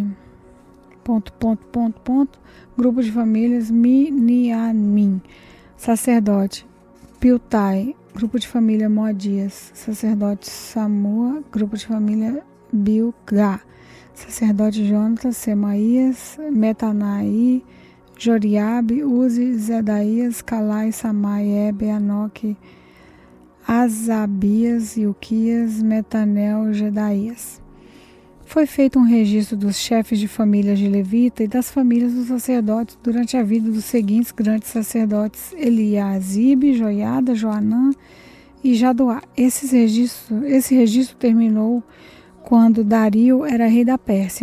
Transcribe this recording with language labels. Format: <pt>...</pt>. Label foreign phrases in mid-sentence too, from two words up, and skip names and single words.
<pt>grupo de famílias Miniamim, sacerdote; Piltai, grupo de família Moadias, sacerdote; Samua, grupo de família Bilgá, sacerdote; Jonatas, Semaías, Metanaí, Joriabe, Uzi, Zedaías, Calai, Samai, Ebe, Anoque, Asabias, Ilquias, Metanel, Jedaías. Foi feito um registro dos chefes de famílias de Levita e das famílias dos sacerdotes durante a vida dos seguintes grandes sacerdotes: Eliasibe, Joiada, Joanã e Jadoá. Esse registro terminou quando Dario era rei da Pérsia.</pt>